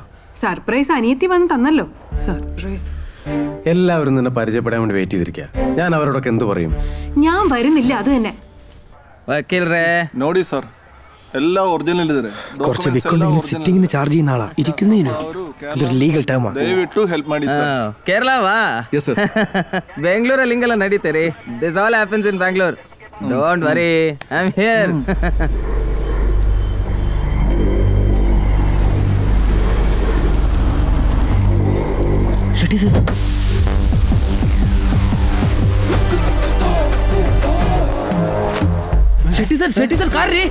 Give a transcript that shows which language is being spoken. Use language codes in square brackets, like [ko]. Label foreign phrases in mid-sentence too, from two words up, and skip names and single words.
[ml] സർപ്രൈസ് അനിയത്തി വന്ന് തന്നല്ലോ. സർപ്രൈസ് എല്ലാവരും നിന്നെ പരിചയപ്പെടാൻ വേണ്ടി വെയിറ്റ് ചെയ്തിരിക്കുക. ഞാൻ അവരോടൊക്കെ എന്ത് പറയും? ഞാൻ വരുന്നില്ല, അത് തന്നെ. [kn] ನೋಡಿ ಸರ್, ಎಲ್ಲಾ ಒರಿಜಿನಲ್ [ml] കുറച്ച് വിക്കുണ്ടെങ്കിൽ സിറ്റിംഗിന് ചാർജ് ചെയ്യുന്ന ആളാ. ഇരിക്കുന്നതിനോ അതൊരു ലീഗൽ ടേമാ. [kn] ದಯವಿಟ್ಟು ಹೆಲ್ಪ್ ಮಾಡಿ ಸರ್. ಕೇರಳವಾ? [en] Yes, sir. [kn] ಬೆಂಗಳೂರಲ್ಲಿ ಹಿಂಗೆಲ್ಲ ನಡೀತೆ ರೀ. [en] this all happens in Bangalore. don't worry, I am here. [kn] ಶೆಟ್ಟಿ ಸರ್, ಶೆಟ್ಟಿ ಸರ್ ಕಾರ್ ರೀ.